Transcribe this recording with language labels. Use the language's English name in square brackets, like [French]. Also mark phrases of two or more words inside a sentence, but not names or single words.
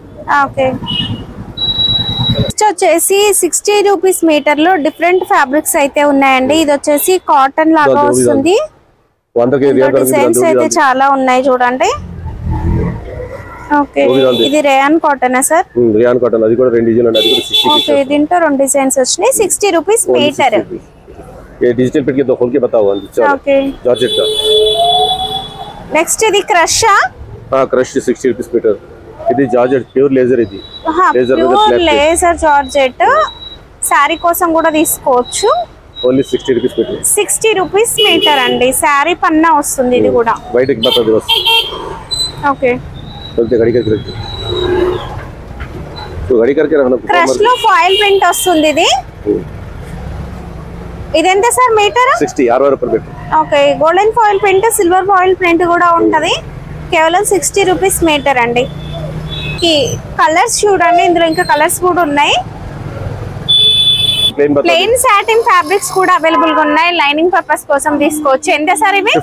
[Telugu] ఓకే వచ్చేసి 60 [English] rupees meter [Telugu] లో [English] different fabrics [Telugu] అయితే ఉన్నాయండి ఇది వచ్చేసి కాటన్ లాగా వస్తుంది డిజైన్స్ అయితే చాలా ఉన్నాయి చూడండి ఓకే ఇది [English] rayon cotton sir rayon cotton [Telugu] అది కూడా రెండు డిజైన్ అది కూడా 60 ఓకే దీంట్లో రెండు డిజైన్స్ వచ్చినాయి 60 [English] rupees meter [Hindi] ये [English] digital print [Hindi] के दो खोल के बताओ ओके जॉर्जेट का [Telugu] नेक्स्ट ఇది క్రష్ క్రష్ 60 [English] rupees meter [Telugu] ఇది [English] georgette pure laser [Telugu] ఇది [English] pure laser georgette [Telugu] సారీ కోసం కూడా తీసుకోవచ్చు [English] only 60 rupees meter [Telugu] 60 [English] rupees meter [Telugu] అండి సారీ పన్నా వస్తుంది ఇది కూడా వైట్ కి బతా దివస్ ఓకే [Hindi] तो घड़ी करके रख तो घड़ी करके रखना [Telugu] క్రష్ లో [English] foil print [Telugu] వస్తుంది ఇది ఇదెంత సార్ మీటర్ 60 రూపాయలు మీటర్ ఓకే [English] golden foil print silver foil print [Telugu] కూడా ఉంటది కేవలం 60 [English] rupees meter [Telugu] అండి ఈ కలర్స్ చూడండి ఇందులో ఇంకా కలర్స్ కూడా ఉన్నాయి [English] plain satin fabrics [Telugu] కూడా అవైలబుల్ గా ఉన్నాయి [English] lining purpose [Telugu] కోసం తీసుకోవచ్చు ఎంత సార్ ఇవి